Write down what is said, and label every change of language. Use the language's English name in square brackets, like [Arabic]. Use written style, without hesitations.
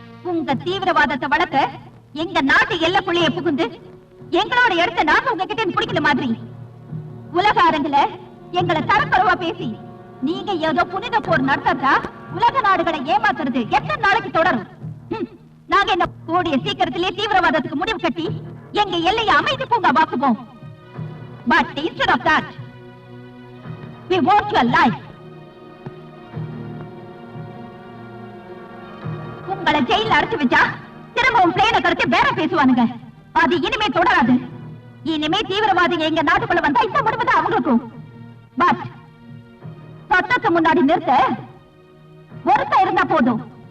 [Tamil] உங்க தீவிரவாதத்தை வளர்க்க எங்க நாட்டு எல்லைக்குள்ளேயே புகுந்து எங்களோட இடத்த நாங்க உங்ககிட்ட பிடிக்கிற மாதிரி உலக அரங்குல எங்களை தரக்குறைவா பேசி நீங்க ஏதோ புனித போர் நடத்தா உலக நாடுகளை ஏமாத்துறது எத்தனை நாளைக்கு தொடரும்? நாங்க என்ன கூடிய சீக்கிரத்திலே தீவிரவாதத்துக்கு முடிவு கட்டி எங்க எல்லையை அமைதி பூங்கா வாக்குவோம். [English] But instead of that, we want your life. [Tamil] உங்களை ஜெயில அடைச்சு வச்சா திரும்பவும் பிளேன கருத்து வேற பேசுவானுங்க. அது இனிமே தொடராது. இனிமே தீவிரவாதிகள் எங்க நாட்டுக்குள்ள வந்தா இந்த முடிவு தான் அவங்களுக்கும். பட் சட்டத்துக்கு முன்னாடி நிறுத்த ஒருத்தர் இருந்தா போதும்.